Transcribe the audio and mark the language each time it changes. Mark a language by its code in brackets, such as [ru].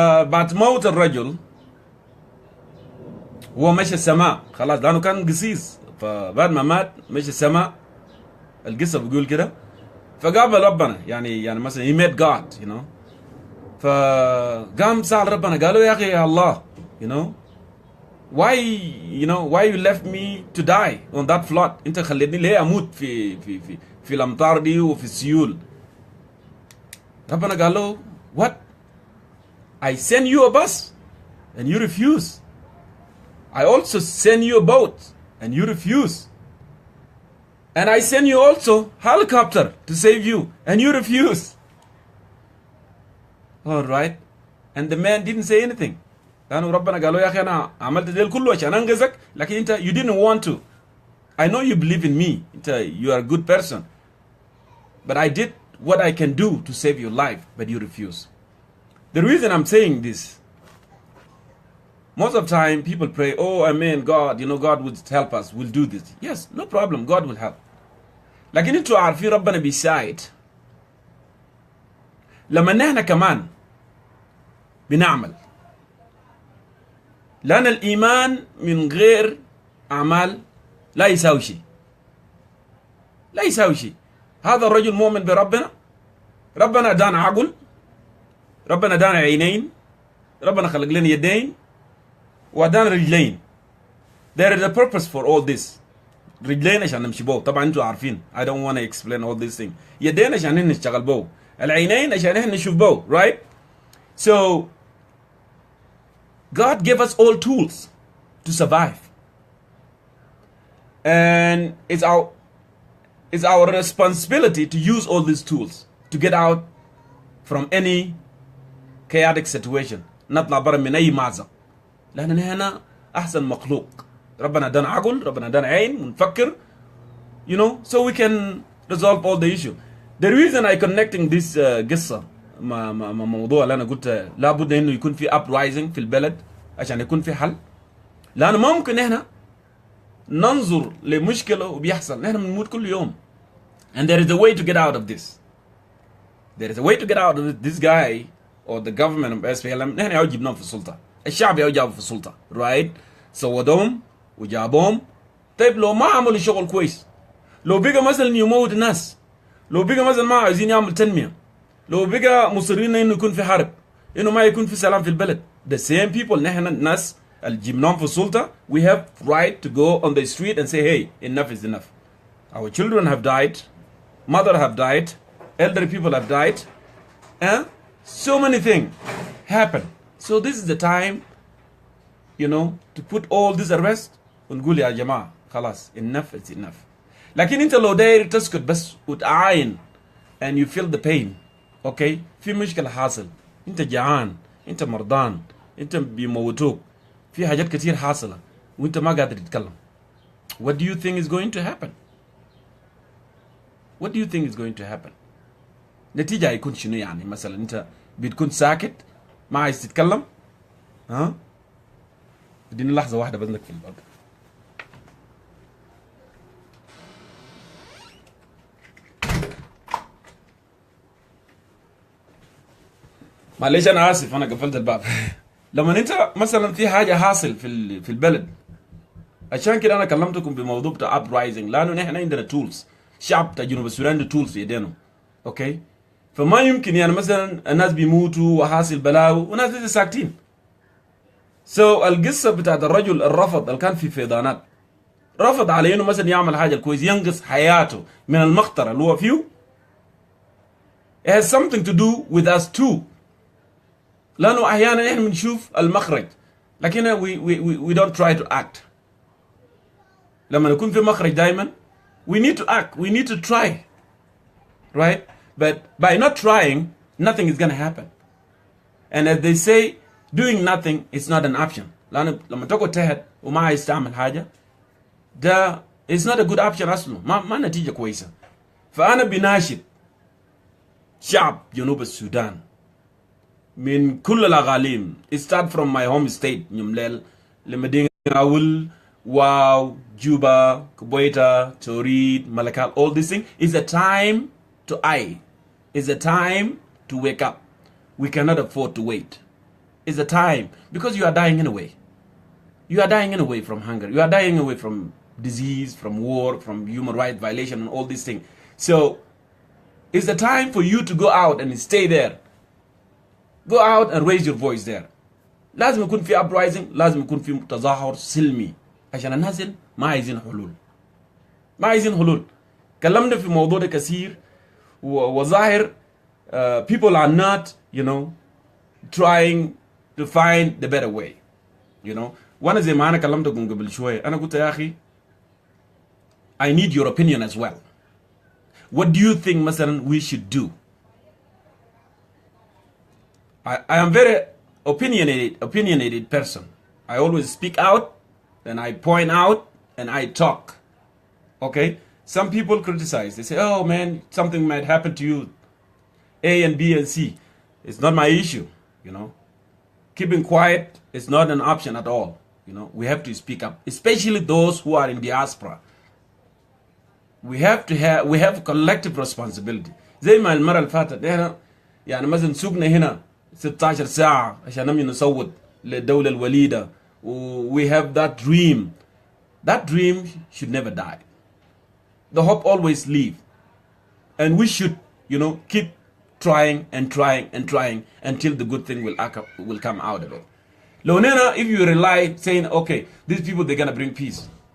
[ar] بعد موت الرجل هو مشى السماء خلاص، لأنه كان قسيس، فبعد ما مات مشى السماء. القصة بيقول كده. فقابل ربنا، يعني مثلا [en] he met God, you know. [ar] فقام سأل ربنا، قالوا يا أخي يا الله, [en] you know, why you left me to die on that flood? [ar] أنت خليتني ليه أموت في الأمطار دي وفي السيول. ربنا قال له, [en] what? I send you a bus and you refuse. I also send you a boat and you refuse. And I send you also helicopter to save you and you refuse. All right. And the man didn't say anything. [ar] لأنه ربنا قال له يا أخي أنا عملت ده كله عشان أنقذك، لكن أنت [en] you didn't want to. I know you believe in me. You are a good person. But I did what I can do to save your life, but you refuse. The reason I'm saying this, most of the time people pray, oh, amen, God, you know, God would help us, we'll do this. Yes, no problem, God will help. [ar] لكن انتوا عارفين ربنا بيساعد لما نحن كمان بنعمل. لأن الإيمان من غير أعمال لا يساوي شيء. لا يساوي شيء. هذا الرجل مؤمن بربنا. ربنا ادانا عقل. ربنا ادانا عينين. ربنا خلق لنا يدين وادانا رجلين. [en] There is a purpose for all this. [ar] رجلين عشان نمشي بو. طبعا انتوا عارفين. [en] I don't want to explain all these things. [ar] يدين عشان نحن نشتغل بو. العينين عشان نحن نشوف بو. Right? [en] So God gave us all tools to survive. And it's our responsibility to use all these tools to get out from any chaotic situation. [ar] نطلع برا من أي مأزق. لأن هنا أحسن مخلوق. ربنا دان عقل، ربنا دان عين، ونفكر. [en] You know, so we can resolve all the issue. The reason I connecting this [ar] قصة مع موضوع اللي أنا قلت لابد إنه يكون في uprising في البلد عشان يكون في حل. لأنه ما ممكن إحنا ننظر لمشكلة وبيحصل. نحن بنموت كل يوم. [en] And there is a way to get out of this. There is a way to get out of it. This guy or the government of SPLM [ar] نحن ياو جبناهم في السلطة. الشعب ياو جابوا في السلطة. Right? سودهم وجابهم. طيب لو ما عملوا شغل كويس. لو بقى مثلا يموت الناس. لو بقى مثلا ما عايزين يعمل تنمية. لو بقى مصرين إنه يكون في حرب. إنه ما يكون في سلام في البلد. [en] The same people [ar] نحن الناس الجبناهم في السلطة. [en] We have right to go on the street and say, hey, enough is enough. Our children have died. Mother have died. Elderly people have died. So many things happen. So this is the time, you know, to put all this arrest [ar] ونقول يا جماعة خلاص [en] enough is enough. [ar] لكن انت لو داير تسكت بس وتعاين [en] and you feel the pain, okay, [ar] في مشكلة حاصل. انت جعان, انت مرضان, انت بيموتوك, في حاجات كتير حاصلة وانت ما قادر تتكلم. [en] What do you think is going to happen? What do you think is going to happen? [ar] نتيجة هيكون شنو يعني؟ مثلا انت بتكون ساكت ما عايز تتكلم؟ ها؟ اديني لحظة واحدة بذنك في الباب. معلش انا اسف انا قفلت الباب. لما انت مثلا في حاجة حاصل في البلد عشان كده أنا كلمتكم بموضوع بتاع uprising لأنه نحن عندنا tools. شعب بتاع جنوب السودان عنده tools في يدينهم. أوكي؟ فما يمكن يعني مثلا الناس بيموتوا وحاصل بلاوي وناس لسه ساكتين. القصة بتاعت الرجل الرفض اللي كان في فيضانات رفض على انه مثلا يعمل حاجة كويس ينقص حياته من المخطر اللي هو فيه. [en] It has something to do with us too. [ar] لأنه أحيانا إحنا بنشوف المخرج لكن [en] we don't try to act. [ar] لما نكون في مخرج دائما [en] we need to act, we need to try, right? But by not trying, nothing is going to happen. And as they say, doing nothing is not an option. [ar] لأنه لما تقعد تهد وما عايز تعمل حاجة ده [en] it's not a good option [ar] أصلا. ما نتيجة كويسة. فأنا بناشد شعب جنوب السودان من كل الأقاليم. [en] It start from my home state Nimule لمدينة Aweil Wau Juba Kapoeta Torit Malakal. All these things is a time to act. It's a time to wake up. We cannot afford to wait. It's a time because you are dying anyway. You are dying anyway from hunger. You are dying away from disease, from war, from human rights violation and all these things. So it's the time for you to go out and stay there. Go out and raise your voice there. [ar] لازم يكون في uprising. لازم يكون في تظاهر سلمي عشان الناس ما عايزين حلول. ما عايزين حلول. كلمنا في موضوع ده كثير وظاهر [en] people are not, trying to find the better way. [ar] وانا زي ما انا كلمتكم قبل شويه انا قلت يا اخي [en] I need your opinion as well. What do you think مثلا we should do? I am very opinionated person. I always speak out and I point out and I talk. Okay? Some people criticize. They say, oh man, something might happen to you. A and B and C. It's not my issue, Keeping quiet is not an option at all. We have to speak up, especially those who are in diaspora. We have collective responsibility. [ar] زي ما المرة اللي فاتت احنا يعني مثلا سوقنا هنا 16 ساعة عشان نمشي نصوت للدولة الوليدة. [en] We have that dream. That dream should never die. The hope always live. And we should, keep trying and trying and trying until the good thing will come out of it. Lonena, if you rely saying, okay, these people, they're going to bring peace.